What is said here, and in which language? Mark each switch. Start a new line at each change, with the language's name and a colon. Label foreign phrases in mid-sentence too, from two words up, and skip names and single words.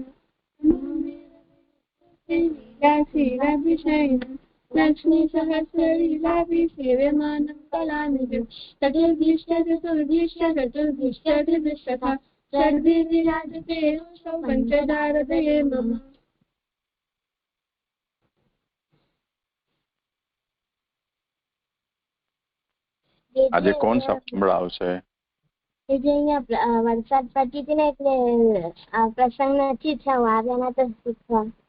Sanskrit: लीलाशीलाभिषयम् लक्ष्मीसहस्रलीलाभिसेव्यमानं कलानिधिं चतुर्भिश्च षड्भिर्विराजते योऽसौ पञ्चदारतये मम।
Gujarati: આજે કોણ સંભળાવશે? જે અહીંયા વરસાદ પડતી હતી ને એટલે આ પ્રસંગ નથી થયો, આવ્યા તો શીખવા.